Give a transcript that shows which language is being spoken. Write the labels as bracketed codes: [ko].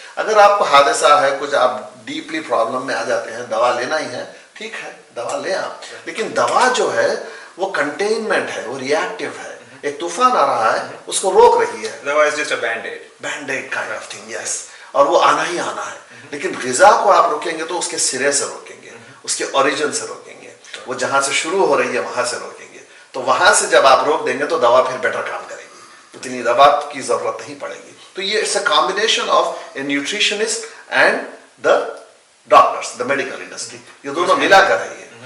[ur] اگر آپ کو حادثہ ہے, کچھ آپ ڈیپلی پرابلم میں آ جاتے ہیں, دوا لینا ہی ہے, ٹھیک ہے دوا لیں آپ, لیکن دوا جو ہے وہ کنٹینمنٹ ہے, وہ ری ایکٹیو ہے. ایک طوفان آ رہا ہے, اس کو روک رہی ہے. [en] دوا is just a band-aid. Band-aid kind of thing, yes. [ur] اور وہ آنا ہی آنا ہے. لیکن غذا کو آپ روکیں گے تو اس کے سرے سے روکیں گے, اس کے اوریجن سے روکیں گے, وہ جہاں سے شروع ہو رہی ہے وہاں سے روکیں گے. تو وہاں سے جب آپ روک دیں گے تو دوا پھر بیٹر کام کرے گی, اتنی دوا کی ضرورت نہیں پڑے گی. تو یہ [en] it's a combination of a nutritionist and the doctors, the medical industry, [ur] یہ دونوں ملا کر رہی ہے.